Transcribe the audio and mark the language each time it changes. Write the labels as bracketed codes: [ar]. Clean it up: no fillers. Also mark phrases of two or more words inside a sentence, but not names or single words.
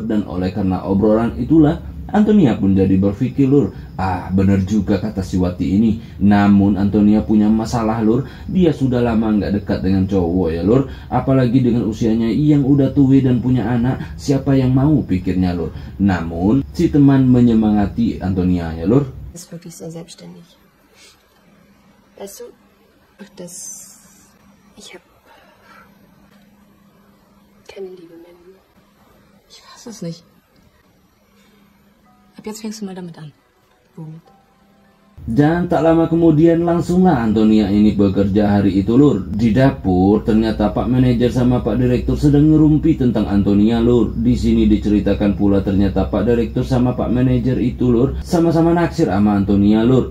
[id] Dan oleh karena obrolan itulah Antonia pun jadi berpikir lur, bener juga kata si Wati ini. Namun Antonia punya masalah lur, dia sudah lama nggak dekat dengan cowok ya lur. Apalagi dengan usianya yang udah tua dan punya anak, siapa yang mau, pikirnya lur. Namun si teman menyemangati Antonia ya lur. [de] Ist wirklich sehr selbstständig. Weißt du, ich habe keine Liebe mehr. Ich weiß es nicht. Ab jetzt fängst du mal damit an. Womit? [id] Dan tak lama kemudian langsunglah Antonia ini bekerja hari itu lur. Di dapur ternyata Pak Manajer sama Pak Direktur sedang ngerumpi tentang Antonia lur. Di sini diceritakan pula ternyata Pak Direktur sama Pak Manajer itu lur sama-sama naksir sama Antonia lur.